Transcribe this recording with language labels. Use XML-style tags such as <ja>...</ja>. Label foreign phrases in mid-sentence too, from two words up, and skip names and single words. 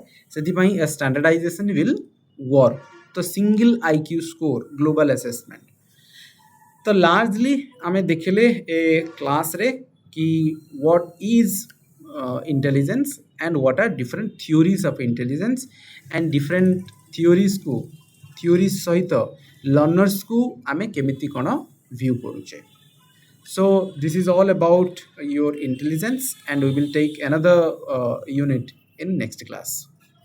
<en>सेथिपई standardization will work तो single IQ score global assessment तो लार्जली</en> <or>ଆମେ ଦେଖିଲେ ଏ କ୍ଲାସ ରେ କି</or> <en>what is intelligence and what are different theories of intelligence and different theories को थ्योरीज सहित</en> <or>ଲର୍ଣ୍ଣର୍ସକୁ ଆମେ କେମିତି କ'ଣ ଭ୍ୟୁ କରୁଛେ।</or> <en>So this is all about your intelligence, and we will take another unit in next class.</en>